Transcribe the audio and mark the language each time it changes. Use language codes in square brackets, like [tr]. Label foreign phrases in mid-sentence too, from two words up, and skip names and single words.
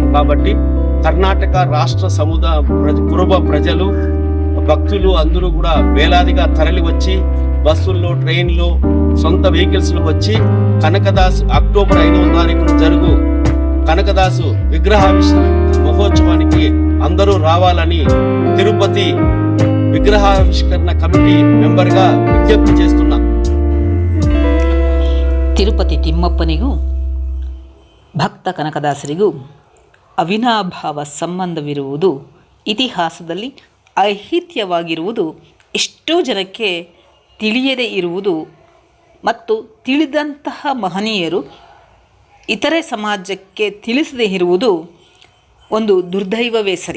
[te] కాబట్టి కర్ణాటక రాష్ట్ర కురుబ ప్రజలు, భక్తులు అందరూ కూడా వేలాదిగా తరలి వచ్చి బస్సుల్లో, ట్రైన్లో, సొంత వెహికల్స్లో వచ్చి కనకదాసు అక్టోబర్ 5వ తారీఖున జరుగు కనకదాసు విగ్రహావిష్కరణ మహోత్సవానికి అందరూ రావాలని తిరుపతి విగ్రహావిష్కరణ [en] committee member [te] విజ్ఞప్తి చేస్తున్నా. [kn] ತಿರುಪತಿ ತಿಮ್ಮಪ್ಪನಿಗೂ ಭಕ್ತ ಕನಕದಾಸರಿಗೂ ಅವಿನಾಭಾವ ಸಂಬಂಧವಿರುವುದು ಇತಿಹಾಸದಲ್ಲಿ ಐಹಿತ್ಯವಾಗಿರುವುದು ಎಷ್ಟೋ ಜನಕ್ಕೆ ತಿಳಿಯದೇ ಇರುವುದು ಮತ್ತು ತಿಳಿದಂತಹ ಮಹನೀಯರು ಇತರೆ ಸಮಾಜಕ್ಕೆ ತಿಳಿಸದೇ ಇರುವುದು ಒಂದು ದುರ್ದೈವವೇ ಸರಿ.